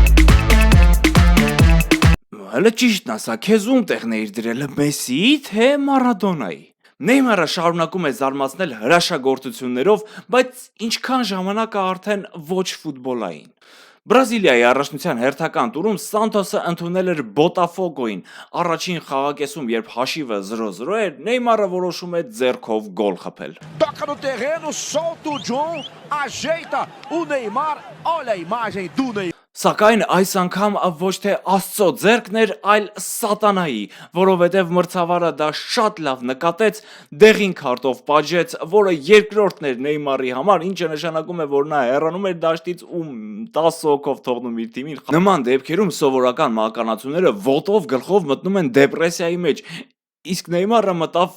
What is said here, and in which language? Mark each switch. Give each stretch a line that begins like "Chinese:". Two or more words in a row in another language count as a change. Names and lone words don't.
Armenian: Հələ ճիշտն ասա, քեզ ում տեղն էիր դրել, Մեսսիի թե Մարադոնայի։ Նեյմարը շարունակում է զարմացնել հրաշագործություններով, բայց ինչքան ժամանակ է արդեն ոչ ֆուտբոլային։ Բրազիլիայի առաջնության հերթական տուրում Սանտոսը ընդունել էր Բոտաֆոգոին։ Առաջին խաղակեսում, երբ հաշիվը 0-0 էր, Նեյմարը որոշում է ձեռքով գոլ խփել։
Portuguese: Toca no terreno, solta o John, ajeita o Neymar. Olha a imagem do Neymar.
Armenian: Սակայն այս անգամ ոչ թե Աստծո ձեռքն էր, այլ սատանայի, որովհետև մրցավարը դա շատ լավ նկատեց, դեղին քարտով պատժեց, որը երկրորդն էր Նեյմարի համար, ինչը նշանակում է, որ նա հեռանում էր դաշտից ու 10 հոգով թողնում իր թիմին։ Նման դեպքերում սովորական մահկանացուները ոտով գլխով մտնում են դեպրեսիայի մեջ, իսկ Նեյմարը մտավ